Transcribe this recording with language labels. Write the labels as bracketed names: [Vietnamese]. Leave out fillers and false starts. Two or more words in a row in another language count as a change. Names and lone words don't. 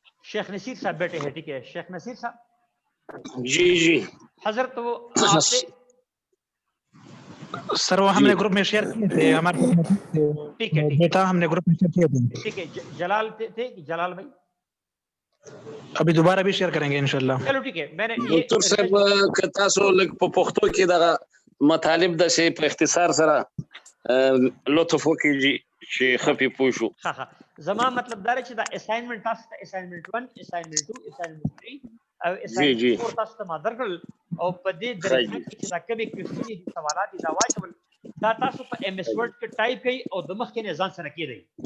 [Urdu] شیخ نصیر صاحب بیٹھے ہیں، ٹھیک ہے شیخ نصیر صاحب؟ جی حضرت وہ آپ سے سر وہ ہم نے گروپ میں شیئر کیے تھے، ہمارے بیٹا ہم نے گروپ میں شیئر کیے تھے۔ ٹھیک ہے جلال تھے جلال بھائی؟ ابھی دوبارہ بھی شیئر کریں گے انشاءاللہ۔ چلو ٹھیک ہے، میں نے [Pashto] ډاکټر صاحب که تاسو لږ په پښتو کې دغه مطالب د شی په اختصار سره لطف وکړي چې خپې پوه شو. زما مطلب دا چې دا اساینمنت تاسو ته اساینمنت 1 اساینمنت 2 اساینمنت 3 او جی اساینمنت 4 تاسو ته ما درکړل، او په دې درجه کې چې دا کمی کوېسچنې دي سوالات دي دا واچول، دا تاسو په ایم ایس ورډ کې ټایپ کړئ او د مخکې نه ځان سره کېږئ.